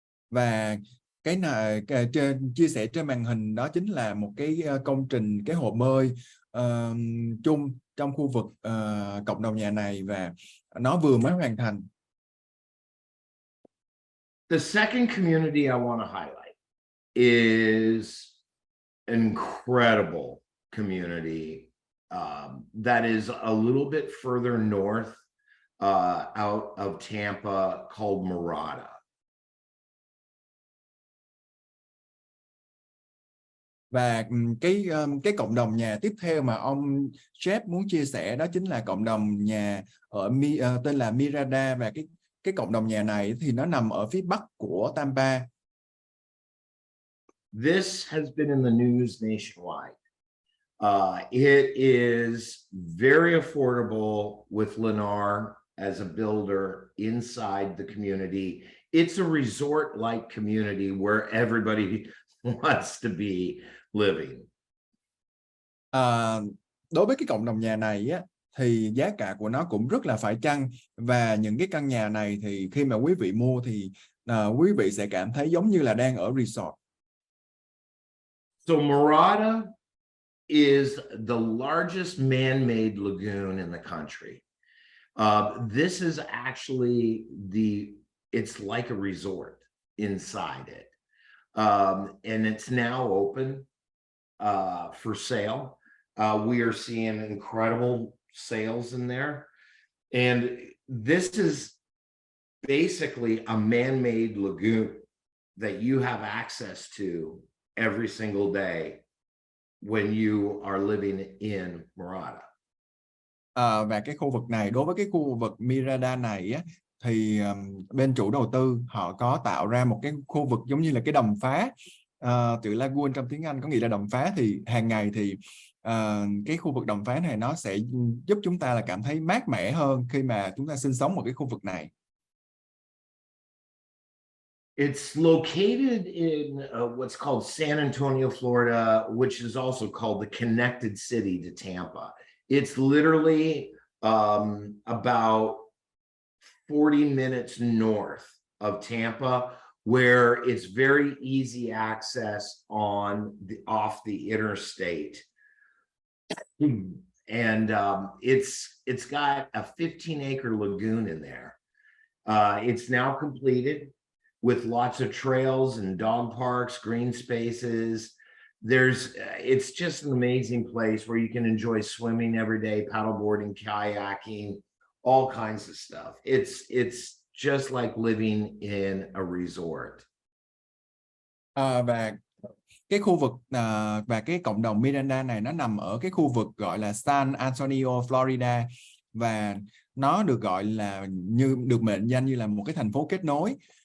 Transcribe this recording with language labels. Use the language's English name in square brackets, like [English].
[Vietnamese] Và cái này chia sẻ trên màn hình đó chính là một cái công trình, cái hồ bơi chung trong khu vực cộng đồng nhà này, và nó vừa mới hoàn thành. [English] The second community I want to highlight is an incredible community that is a little bit further north out of Tampa called Mirada. [Vietnamese] Và cái cộng đồng nhà tiếp theo mà ông Jeff muốn chia sẻ đó chính là cộng đồng nhà ở tên là Mirada, và cái cộng đồng nhà này thì nó nằm ở phía bắc của Tampa. [English] This has been in the news nationwide. It is very affordable with Lennar as a builder inside the community. It's a resort-like community where everybody wants to be living. [Vietnamese] Đối với cái cộng đồng nhà này á, thì giá cả của nó cũng rất là phải chăng, và những cái căn nhà này thì khi mà quý vị mua thì quý vị sẽ cảm thấy giống như là đang ở resort. [English] So Mirada is the largest man-made lagoon in the country. This is actually it's like a resort inside it. And it's now open for sale. We are seeing incredible sales in there. And this is basically a man-made lagoon that you have access to every single day when you are living in Mirada. [Vietnamese] Và cái khu vực này, đối với cái khu vực Mirada này á, thì bên chủ đầu tư họ có tạo ra một cái khu vực giống như là cái đầm phá, từ lagoon trong tiếng Anh có nghĩa là đầm phá. Thì hàng ngày thì cái khu vực đầm phá này nó sẽ giúp chúng ta là cảm thấy mát mẻ hơn khi mà chúng ta sinh sống ở cái khu vực này. [English] It's located in what's called San Antonio, Florida, which is also called the connected city to Tampa. It's literally about 40 minutes north of Tampa, where it's very easy access off the interstate. And it's got a 15-acre lagoon in there. It's now completed with lots of trails and dog parks, green spaces. It's just an amazing place where you can enjoy swimming every day, paddleboarding, kayaking, all kinds of stuff. It's just like living in a resort. [Vietnamese] Và cái khu vực và cái cộng đồng Miranda này nó nằm ở cái khu vực gọi là San Antonio, Florida, và nó được gọi là được mệnh danh như là một cái thành phố kết nối.